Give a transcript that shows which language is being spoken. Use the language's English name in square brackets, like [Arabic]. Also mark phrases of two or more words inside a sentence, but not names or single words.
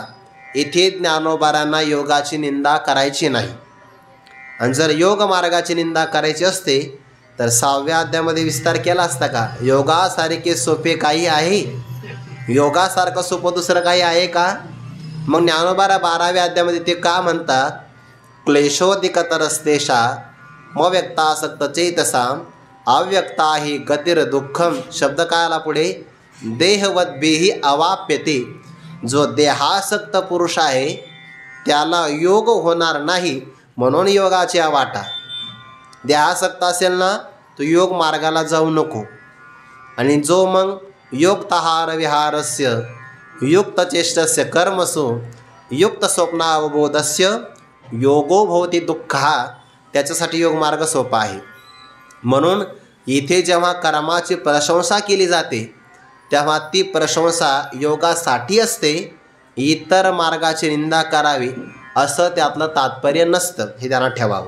[Marathi] इथे ज्ञानोबाऱ्यांना योगाची निंदा करायची नाही. आणि जर योग मार्गाची निंदा करायची असते तर 6व्या अध्यायामध्ये विस्तार केला असता का? योगासारखे सोपे काही आहे? योगासारखं सोपं दुसरं काही आहे का? मग ज्ञानोबाऱ्या 12व्या अध्यायामध्ये ते का म्हणतात? [Sanskrit] क्लेशोदिकतरस्तेषा मव्यक्तासक्त चेतसाम अव्यक्ता ही गतिर दुःखम. [Marathi] शब्द काय आला पुढे? [Sanskrit] देहवद्भिः अवाप्यते. [Marathi] जो देहासक्त पुरुष आहे त्याला योग होणार नाही, म्हणून योगाची वाटा. देहासक्त असेल ना तो योग मार्गाला जाऊ नको. आणि जो मग [Sanskrit] योक्तहार विहारस्य युक्तचेष्टस्य कर्मसु युक्त स्वप्नावबोधस्य योगो भवति दुःखः, [Marathi] त्याच्यासाठी योग मार्ग सोपा आहे. म्हणून इथे जेव्हा कर्माची प्रशंसा केली जाते तेव्हा ती प्रशंसा योगासाठी असते. इतर मार्गाची निंदा करावी असं त्यातलं तात्पर्य नसतं, हे ध्यानात ठेवावं.